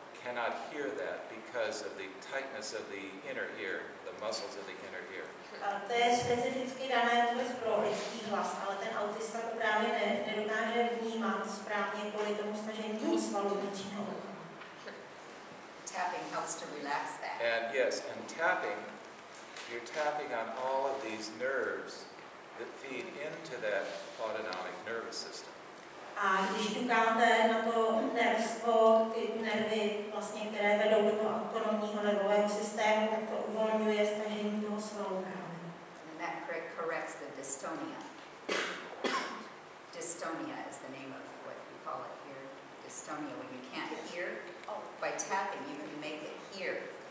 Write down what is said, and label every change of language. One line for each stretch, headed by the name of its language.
English: cannot hear that because of the tightness of the inner ear, the muscles of the inner ear.
Czech: To je specificky dané vůbec pro lidský hlas, ale ten autista to právě nedokáže vnímat správně kvůli tomu snažení toho svalu vnitřního ucha.
English: Tapping helps to relax that. And yes, and tapping, you're tapping on all of these nerves that feed into that autonomic nervous system.
Czech: A když ťukáte na to nervstvo, ty nervy, vlastně, které vedou do toho autonomního nervového systému, tak to uvolňuje stažení toho svalu právě.
English: And that corrects the dystonia. Dystonia is the name of what we call it here. Dystonia, when you can't hear. By tapping, you can make it hear.